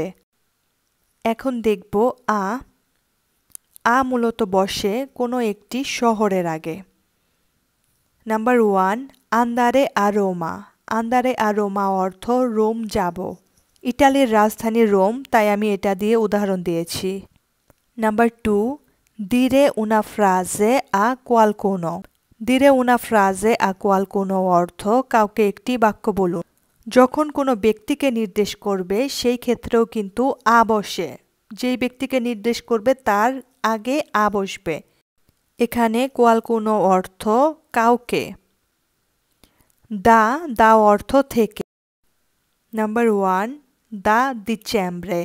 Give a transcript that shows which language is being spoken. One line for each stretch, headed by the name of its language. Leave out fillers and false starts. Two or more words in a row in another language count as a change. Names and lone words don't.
Bangla: এখন দেখব আ মূলত বসে কোনো একটি শহরের আগে। নাম্বার 1,
Italian: andare a Roma. andare a Roma
Bangla: অর্থ রোম যাব। ইটালির রাজধানী রোম, তাই আমি এটা দিয়ে উদাহরণ দিয়েছি। নাম্বার 2,
Italian: dire una frase a qualcuno। dire una frase a qualcuno
Bangla: অর্থ কাউকে একটি বাক্য বলুন। যখন কোনো ব্যক্তিকে নির্দেশ করবে সেই ক্ষেত্রেও কিন্তু আ বসে। যেই ব্যক্তিকে নির্দেশ করবে তার আগে আ বসবে। এখানে qualcuno অর্থ কাউকে। দা অর্থ থেকে। নাম্বার 1, দা ডিসেম্বরে।